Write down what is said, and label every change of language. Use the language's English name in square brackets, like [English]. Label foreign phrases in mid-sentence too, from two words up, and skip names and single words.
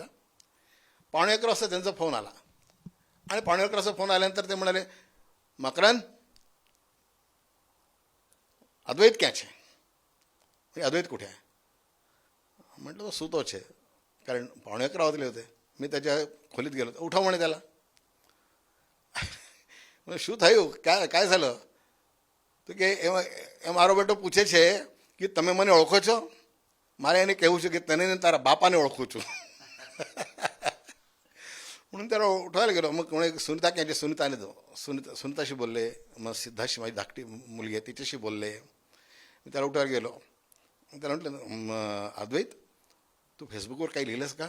[Marathi] 11:15 वाजता त्यांचा फोन आला आणि 11:15 वाजता फोन आल्यानंतर ते म्हणाले, मकरंद अद्वैत क्या છે? अद्वैत कुठे आहे? म्हटलं तो [Gujarati] સુતો છે, [Marathi] कारण 11:15 वाजले होते. मी त्याच्या खोलीत गेलो, उठव म्हणे त्याला. [Gujarati] શું થયું, [Marathi] काय झालं? [Gujarati] તો કે એ મારો બેટો પૂછે છે કે તમે મને ઓળખો છો? મારે એને કહેવું છે કે તને તારા બાપાને ઓળખું છું. [Marathi] म्हणून त्याला उठवायला गेलो. मग म्हणे सुनीता काय, सुनीताने सुनीताशी बोलले. मग सिद्धाशी माझी धाकटी मुलगी आहे तिच्याशी बोलले. मी त्याला उठवायला गेलो. त्याला म्हटलं, अद्वैत तू फेसबुकवर काही लिहिलंस का?